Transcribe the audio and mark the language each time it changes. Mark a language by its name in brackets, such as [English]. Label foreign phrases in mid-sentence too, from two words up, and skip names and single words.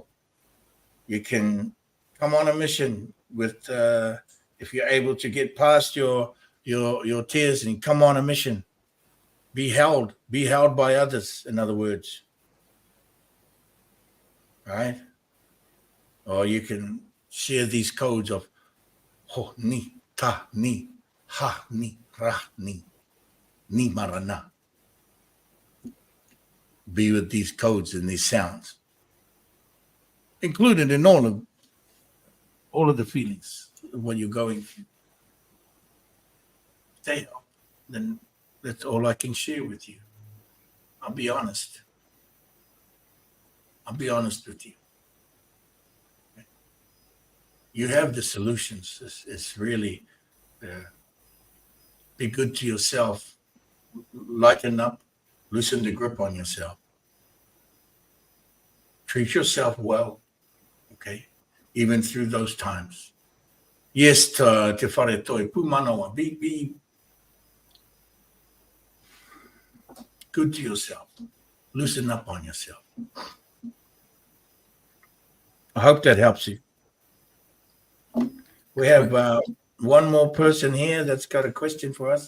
[English] You can come on a mission with, if you're able to get past your tears and come on a mission. Be held by others, in other words. Right? Or you can share these codes of ho, ni, ta, ni, ha, ni, ra, ni marana. Be with these codes and these sounds. Included in all of the feelings of what you're going through. If they help, then that's all I can share with you. I'll be honest. I'll be honest with you. You have the solutions. It's really be good to yourself. Lighten up. Loosen the grip on yourself. Treat yourself well. Okay? Even through those times. Yes, [Māori] te whare toi pumanoa. [English] Be good to yourself. Loosen up on yourself. I hope that helps you. We have one more person here that's got a question for us.